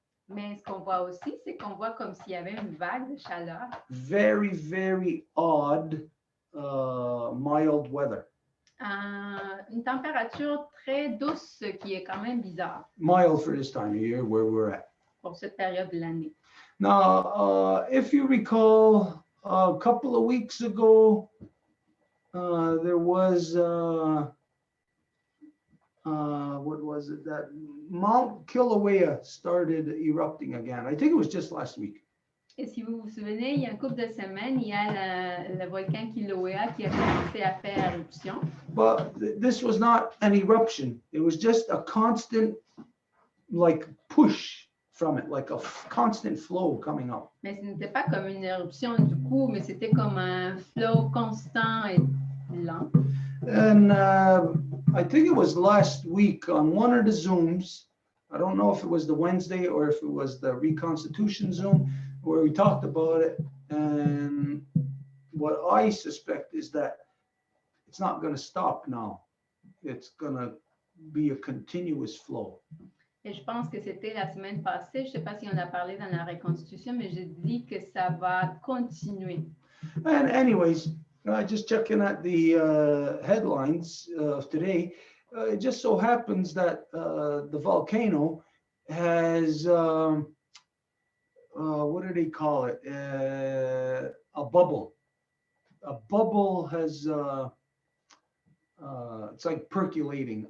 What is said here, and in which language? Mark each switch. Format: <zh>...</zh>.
<fr>Mais ce qu'on voit aussi, c'est qu'on voit comme s'il y avait une vague de chaleur.</fr> <en>Very, very odd, mild weather.</en> <fr>Une température très douce qui est quand même bizarre.</fr> <en>Mild for this time of year where we're at.</en> <fr>Pour cette période de l'année.</fr> <en>Now, if you recall, a couple of weeks ago, there was, what was it, that Mount Kilauea started erupting again. I think it was just last week.</en> <fr>Et si vous vous souvenez, il y a un couple de semaines, il y a le volcan Kilauea qui a commencé à faire éruption.</fr> <en>But this was not an eruption. It was just a constant, like, push from it, like a constant flow coming up.</en> <fr>Mais ce n'était pas comme une éruption du coup, mais c'était comme un flow constant et lent.</fr> <en>And I think it was last week on one of the Zooms, I don't know if it was the Wednesday or if it was the Reconstitution Zoom, where we talked about it. And what I suspect is that it's not going to stop now. It's going to be a continuous flow.</en> <fr>Et je pense que c'était la semaine passée, je ne sais pas si on a parlé dans la reconstitution, mais je dis que ça va continuer.</fr> <en>And anyways, just checking at the headlines of today, it just so happens that the volcano has, what do they call it? A bubble. A bubble has, it's like percolating.</en>